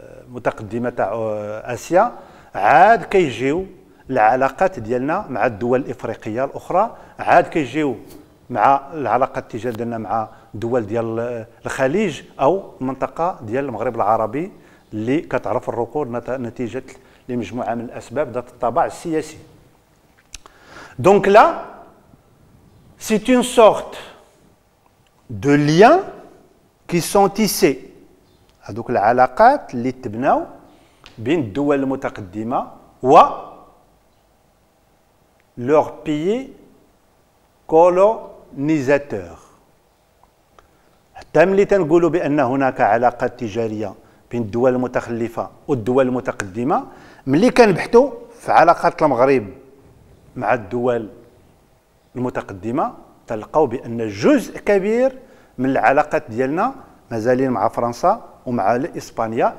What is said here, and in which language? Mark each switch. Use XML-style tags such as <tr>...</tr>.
<ar>متقدمة تاع آسيا، عاد كيجيو العلاقات ديالنا مع الدول الإفريقية الأخرى، عاد كيجيو مع العلاقات التجارية ديالنا مع دول ديال الخليج أو المنطقة ديال المغرب العربي اللي كتعرف الركود نتيجة لمجموعة من الأسباب ذات الطابع السياسي.</ar> <fr>Donc là, c'est une sorte de liens qui sont tissés.</fr> <ar>هذوك العلاقات اللي تبناو بين الدول المتقدمة و</ar> <fr>leurs pays colonisateurs.</fr> <ar>حتى ملي تنقولوا بأن هناك علاقات تجارية بين الدول المتخلفة والدول المتقدمة، ملي كنبحثوا في علاقات المغرب مع الدول المتقدمة تلقاو بأن جزء كبير من العلاقات ديالنا مازالين مع فرنسا ومع إسبانيا.</ar>